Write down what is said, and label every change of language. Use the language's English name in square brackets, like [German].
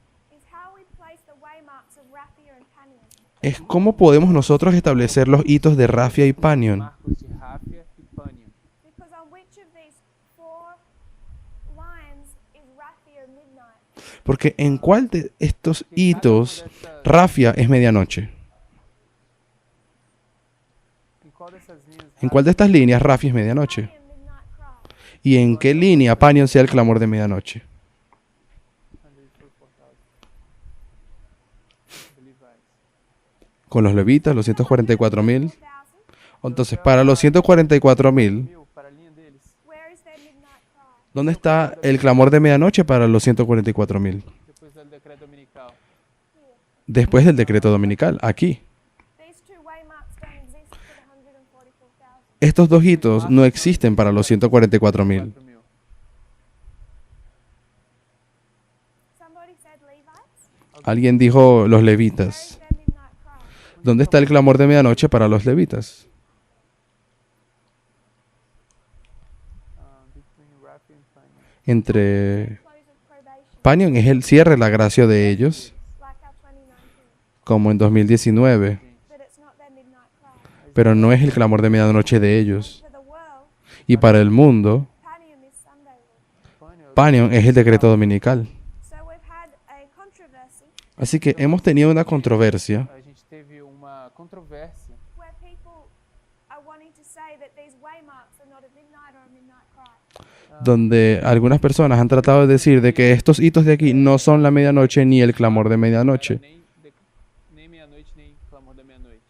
[English] is how we place the waymarks of Raphia and Panion. [Spanish] es cómo podemos nosotros establecer los hitos de Raphia y Panion. [Portuguese] marcos de Ráfia e Pânion. [English] Because on which of these four lines is Raphia midnight? [Spanish] Porque en cuál de estos hitos Raphia es medianoche. [Portuguese] Em qual dessas linhas [Spanish] ¿En cuál de estas líneas Raphia es medianoche? [English] Panion midnight cry. [Spanish] ¿Y en qué línea Panion sea el clamor de medianoche? [Portuguese] onde ele foi cortado? [English] De Levites. [Spanish] Con los levitas, los 144.000. 4,000. Entonces, para los 144.000, [Portuguese] Para a linha deles, [English] Where is their midnight cry? [Spanish] ¿dónde está el clamor de medianoche para los 144.000? [Portuguese] depois do decreto dominical. [Spanish] Después del decreto dominical, aquí. [English] These two waymarks don't exist for the 144,000. [Spanish] Estos dos hitos no existen para los 144.000. 4.000. [English] Somebody said Levites? [Spanish] Alguien dijo los [English] Where is [Spanish] levitas. [English] their midnight cry? [Spanish] ¿Dónde está el clamor de medianoche para los levitas? [English] Between Ráfia and Pânion. [Spanish] Entre [English] Close of probation, [Spanish] Panion es el cierre de la gracia de ellos, [English] like our 2019. [Spanish] como en 2019, [English] But it's not their midnight cry. [Spanish] pero no es el clamor de medianoche de ellos. [English] For the world, [Spanish] Y para el mundo, [English] Panion is Sunday law. [Portuguese] Pânion, [Spanish] Panion es el decreto dominical. [English] So we've had a controversy [Spanish] Así que hemos tenido una controversia [Portuguese] a gente teve uma controvérsia [English] where people are wanting to say that these waymarks are not a midnight or a midnight cry. [Spanish] donde algunas personas han tratado de decir de que estos hitos de aquí no son la medianoche ni el clamor de medianoche, [Portuguese] nem meia-noite, nem clamor da meia-noite.